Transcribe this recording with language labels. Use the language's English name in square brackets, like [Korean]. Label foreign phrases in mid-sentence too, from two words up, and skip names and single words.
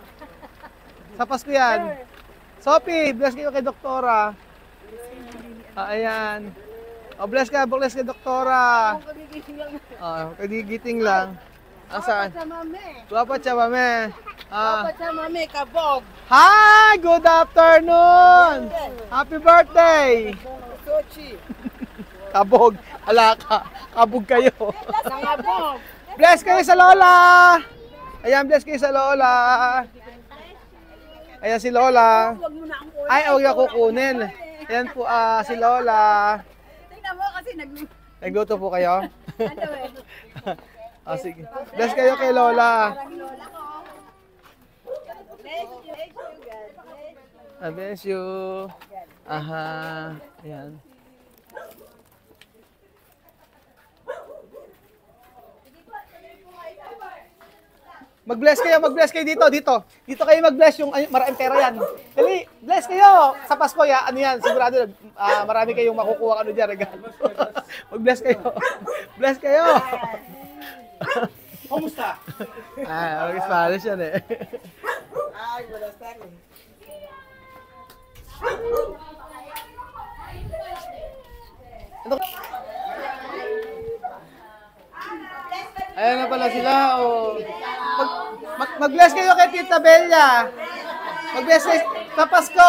[Filipino] Sa Pasko yan! Sophie! Bless kayo kay Doktora! Ayan! Bless kay Doktora! Kagigiting lang. Asaan? Guwapa siya, mame. Mami, kabog. [English] Hi! Good afternoon! Happy birthday! [Filipino] Sochi. Kabog. Alaka. Kabog kayo. Nangabog. Bless kayo sa Lola! Ayan, bless kayo sa Lola. Ayan si Lola. Huwag mo na ang kunin. Ay, huwag ako kunin. Ayan po si Lola. Tingnan mo kasi Nagluto po kayo? ano eh. Sige. Bless kayo kay Lola. Lola ko. [English] Bless you, God. Bless you. [Filipino] Aha. Ayan. Mag-bless kayo dito. Dito kayo mag-bless yung maraming pera yan. Dali, bless kayo. Sa Pasko ya, ano yan, sigurado marami kayong makukuha ano diyan regalo. Mag-bless kayo. Bless kayo. Kumusta? Mag-Spanish yan eh. Ay, [Spanish] buenas tardes. [Filipino] Ayan na pala sila. Mag-bless kayo kay Tita Bella. Mag-bless kayo sa Pasko.